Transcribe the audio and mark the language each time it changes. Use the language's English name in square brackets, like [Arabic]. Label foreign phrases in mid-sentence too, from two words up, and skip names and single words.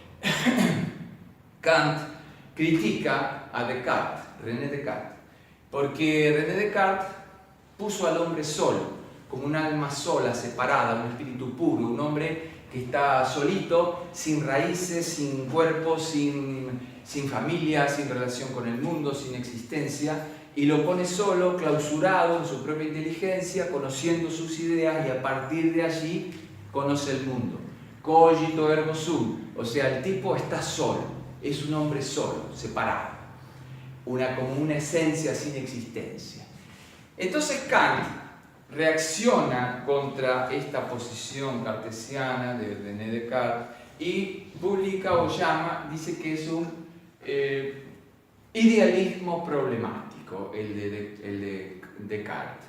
[Spanish] Kant critica a Descartes, René Descartes, porque René Descartes puso al hombre solo, como un alma sola, separada, un espíritu puro, un hombre que está solito, sin raíces, sin cuerpo, sin familia, sin relación con el mundo, sin existencia, y lo pone solo, clausurado en su propia inteligencia, conociendo sus ideas, y a partir de allí conoce el mundo. [Latin] Cogito ergo sum, [Spanish] o sea, el tipo está solo, es un hombre solo, separado, como una esencia sin existencia. Entonces Kant reacciona contra esta posición cartesiana de René Descartes y publica o dice que es un idealismo problemático el de Descartes.